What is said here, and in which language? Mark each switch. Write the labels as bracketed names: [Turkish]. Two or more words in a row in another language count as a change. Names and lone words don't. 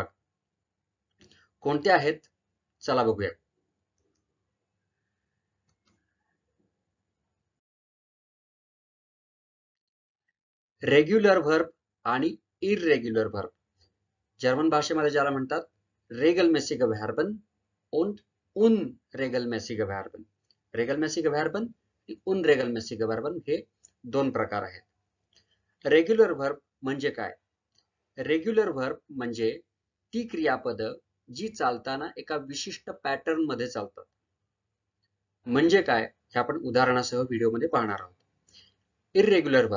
[Marathi] कोणते आहेत चला बघूया. [English] regular verb आणि irregular verb. [Marathi] जर्मन भाषेमध्ये ज्याला म्हणतात [German] regelmäßige Verben und unregelmäßige Verben. regelmäßige Verben [Marathi] आणि [German] unregelmäßige Verben [Marathi] हे 2 प्रकार आहेत. [English] regular verb [Marathi] म्हणजे काय? [English] regular verb [Marathi] म्हणजे ती क्रियापद जी चालताना एका विशिष्ट पॅटर्न मध्ये चालतात. म्हणजे काय हे आपण उदाहरणासह व्हिडिओमध्ये पाहणार आहोत. [English] irregular verb.